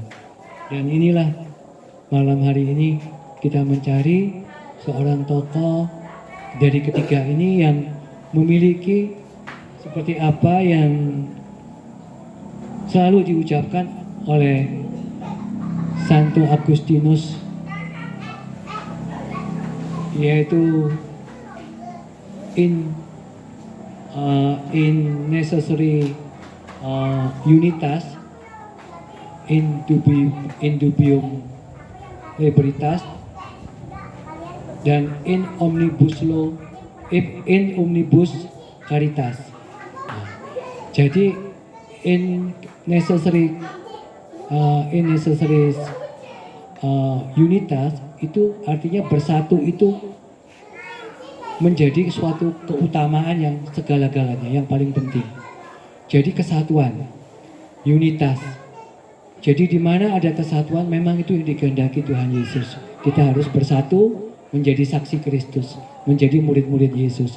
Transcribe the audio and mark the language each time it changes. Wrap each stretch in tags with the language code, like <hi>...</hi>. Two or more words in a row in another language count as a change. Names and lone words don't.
<id>Dan inilah malam hari ini kita mencari seorang tokoh dari ketiga ini yang memiliki seperti apa yang selalu diucapkan oleh Santo Agustinus, yaitu</id> <la>in necessary unitas, in dubium libertas,</la> <id>dan</id> <la>in omnibus caritas.</la> <id>Jadi</id> <la>in necessary unitas</la> <id>itu artinya bersatu, itu menjadi suatu keutamaan yang segala-galanya, yang paling penting. Jadi kesatuan, unitas. Jadi di mana ada kesatuan, memang itu yang dikehendaki Tuhan Yesus. Kita harus bersatu menjadi saksi Kristus, menjadi murid-murid Yesus.</id>